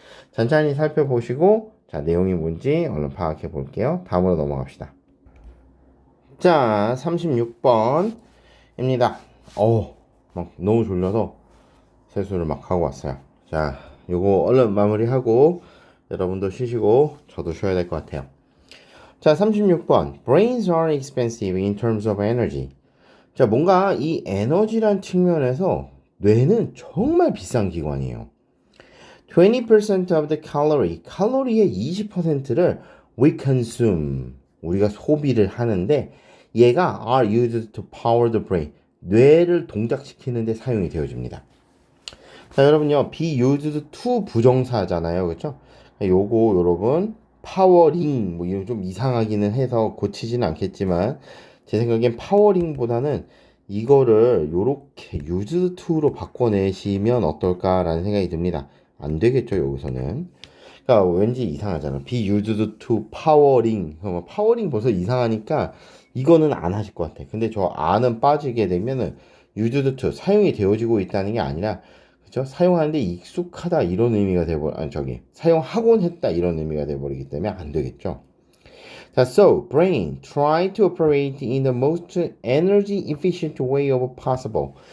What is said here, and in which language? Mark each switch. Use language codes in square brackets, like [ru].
[ko] 천천히 살펴보시고, 자, 내용이 뭔지 얼른 파악해 볼게요. 다음으로 넘어갑시다. 자, 36번입니다. 막 너무 졸려서 세수를 막 하고 왔어요. 자, 요거 얼른 마무리하고 여러분도 쉬시고 저도 쉬어야 될 것 같아요. 자, 36번. [en] Brains are expensive in terms of energy. [ko] 자, 뭔가 이 에너지란 측면에서 뇌는 정말 비싼 기관이에요. [en] 20% of the calorie, [ko] 칼로리의 20%를 [en] we consume, [ko] 우리가 소비를 하는데 얘가 [en] are used to power the brain, [ko] 뇌를 동작시키는 데 사용이 되어집니다. 자, 여러분요, be used to 부정사잖아요, 그렇죠? 요거 여러분 파워링 뭐 이런 좀 이상하기는 해서 고치지는 않겠지만 제 생각엔 파워링보다는 이거를 요렇게 used to로 바꿔내시면 어떨까라는 생각이 듭니다. 안 되겠죠, 여기서는. 그러니까 왠지 이상하잖아. [en] be used to powering. [ko] 파워링 벌써 이상하니까 이거는 안 하실 것 같아. 근데 저 안은 빠지게 되면은 used to 사용이 되어지고 있다는 게 아니라 그죠? 사용하는데 익숙하다 이런 의미가 사용하곤 했다 이런 의미가 돼버리기 때문에 안 되겠죠. 자, [en] so brain try to operate in the most energy efficient way of possible.